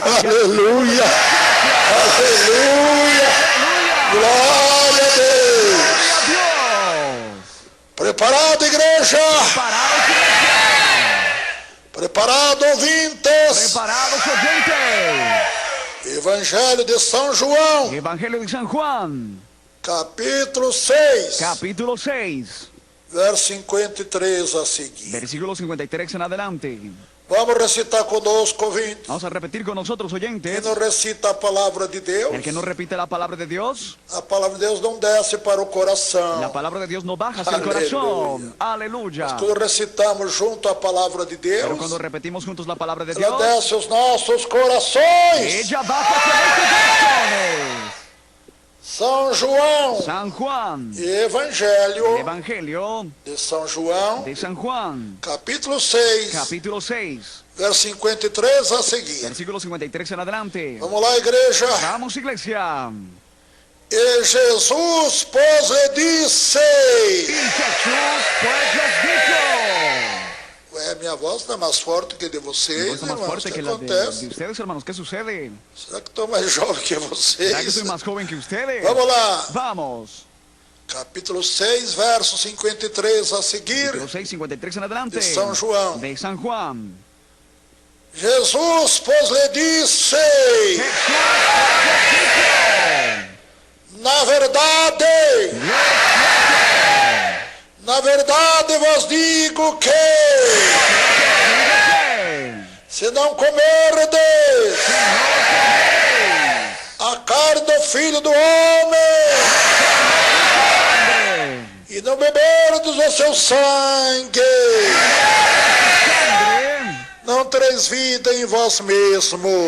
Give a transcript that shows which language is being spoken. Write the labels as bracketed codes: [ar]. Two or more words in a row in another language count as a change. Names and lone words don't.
[pt] Aleluia. Aleluia. Glória a Deus. Preparado, igreja? Preparado, ouvintes? [es] Preparados, oyentes. [pt] Evangelho de São João, [es] Evangelio de San Juan, [pt] capítulo 6, [es] capítulo 6, [pt] verso 53 a seguir. [es] versículo 53 en adelante. [pt] Vamos recitar conosco, ouvintes. [es] Vamos a repetir con nosotros, [pt] Quem [es] oyentes. [pt] não recita a palavra de Deus, [es] El que no repite la palabra de Dios, [pt] a palavra de Deus não desce para o coração. [es] la palabra de Dios no baja hacia el Aleluya. corazón. Aleluya. [pt] Quando recitamos junto a palavra de [es] Pero [pt] Deus, [es] cuando repetimos juntos la palabra de [pt] ela [es] Dios, [pt] desce aos nossos corações. [es] ella baja hacia nuestros corazones. [pt] São João, [es] San Juan, [pt] Evangelho [es] el Evangelio [pt] de São João, [es] de San Juan, [pt] capítulo 6, [es] capítulo 6, [pt] verso 53 a seguir. [es] versículo 53 en adelante. [pt] Vamos lá, igreja. [es] Vamos, iglesia. [pt] E Jesus, pois, lhe disse. [es] Y Jesús pues les dijo. [pt] Ué, minha voz não é mais forte que a de [es] Mi [pt] vocês, [es] voz es más [pt] irmãos. O [es] fuerte [pt] que [es] que la [pt] acontece? [es] de ustedes, hermanos. ¿Qué sucede? [pt] Será que estou mais jovem que [es] ¿Será que [pt] vocês? [es] soy más joven que ustedes? [pt] Vamos lá. [es] Vamos. [pt] Capítulo 6, verso 53 a seguir. [es] Capítulo 6, 53 en adelante. [pt] De São João. [es] De San Juan. [pt] Jesus, pois, lhe disse. Na verdade vos digo que se não comerdes a carne do Filho do Homem e não beberdes o seu sangue, não tereis vida em vós mesmos.